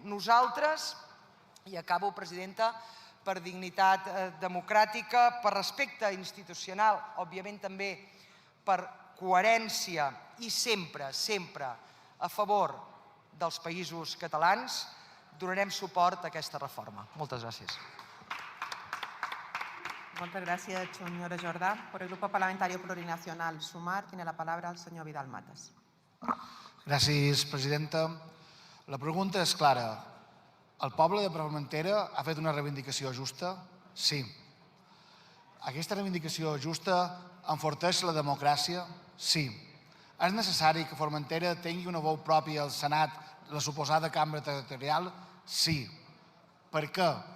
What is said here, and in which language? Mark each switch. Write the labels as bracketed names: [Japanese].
[Catalan] Nosaltres, i acabo, presidenta, per dignitat democràtica, per respecte institucional, òbviament també per coherència i sempre, sempre a favor dels països catalans, donarem suport a aquesta reforma. Moltes gràcies. [Spanish] Muchas gracias, señora Jordá. Por el Grupo Parlamentario Plurinacional Sumar tiene la palabra el señor Vidal Matas. [Catalan] Gràcies, presidenta. La pregunta és clara. El poble de Formentera ha fet una reivindicació justa? Sí. Aquesta reivindicació justa enforteix la democràcia? Sí. És necessari que Formentera tingui una veu pròpia al Senat, la suposada cambra territorial? Sí. Per què?